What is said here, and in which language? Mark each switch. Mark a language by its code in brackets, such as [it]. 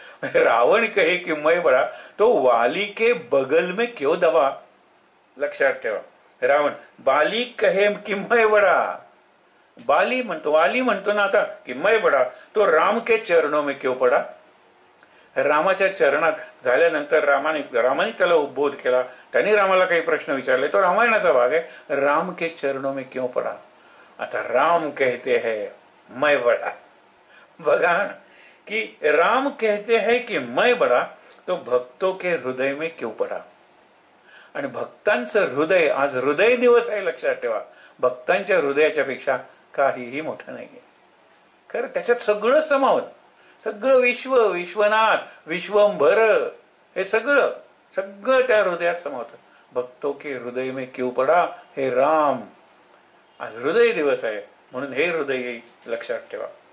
[hi] रावण कहे की मैं बडा, तो वाली के बगल में क्यों दबा, [mr] लक्षात ठेवा. [hi] रावण बाली कहे की मैं बडा, [mr] बाली म्हणतो, वाली म्हणतो ना आता [hi] की मैं बडा, तो राम के चरणों में क्यों पडा, [mr] रामाच्या चरणात झाल्यानंतर रामाने त्याला उद्बोध केला, त्यांनी रामाला काही प्रश्न विचारले, तो रामायणाचा भाग आहे. [hi] राम के चरणों में क्यों पडा, आता राम कहते हैं मैं बडा, बघा कि राम कहते हैं कि मैं बडा, तो भक्तों के हृदय में क्यों पडा, [mr] आणि भक्तांचं हृदय, आज हृदय दिवस आहे, लक्षात ठेवा. भक्तांच्या हृदयाच्या पेक्षा काहीही मोठं नाहीये. खरं त्याच्यात सगळं समावत, सगळं विश्व, विश्वनाथ, विश्वंभर, हे सगळं सगळं त्या हृदयात समावतं. [hi] भक्तों के हृदय में क्यों पडा, [mr] हे राम, आज हृदय दिवस आहे, म्हणून हे हृदय लक्षात ठेवा.